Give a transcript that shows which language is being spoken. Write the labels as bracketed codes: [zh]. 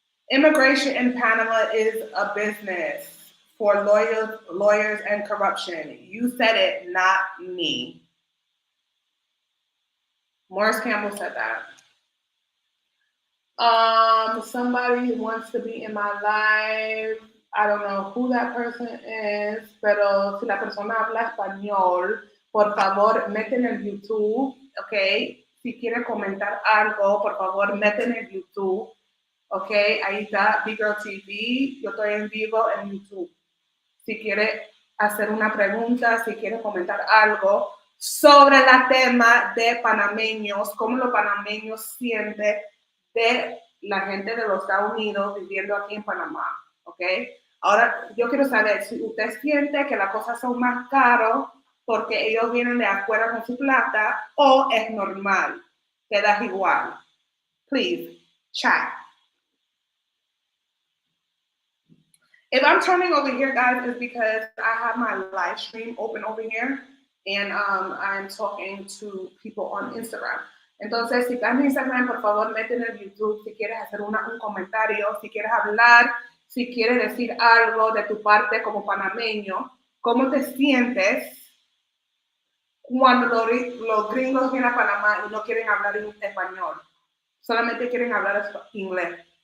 [en] Immigration in Panama is a business for lawyers and corruption. You said it, not me. Morris Campbell said that. Somebody wants to be in my life. I don't know who that person is, [es] pero si la persona habla español, por favor, mete en el YouTube, ¿ok? Si quiere comentar algo, por favor, mete en el YouTube, ¿ok? Ahí está, Big Girl TV, yo estoy en vivo en YouTube. Si quiere hacer una pregunta, si quiere comentar algo sobre el tema de panameños, cómo los panameños sienten de la gente de los Estados Unidos viviendo aquí en Panamá, ¿ok? Ahora, yo quiero saber si usted siente que las cosas son más caras porque ellos vienen de afuera con su plata o es normal, te das igual. [en] Please, chat. If I'm turning over here, guys, it's because I have my live stream open over here and I'm talking to people on Instagram. [es] Entonces, si estás en Instagram, por favor, mete en el YouTube si quieres hacer un comentario, si quieres hablar, si quieres decir algo de tu parte como panameño, cómo te sientes cuando los gringos vienen a Panamá y no quieren hablar en español, solamente quieren hablar inglés.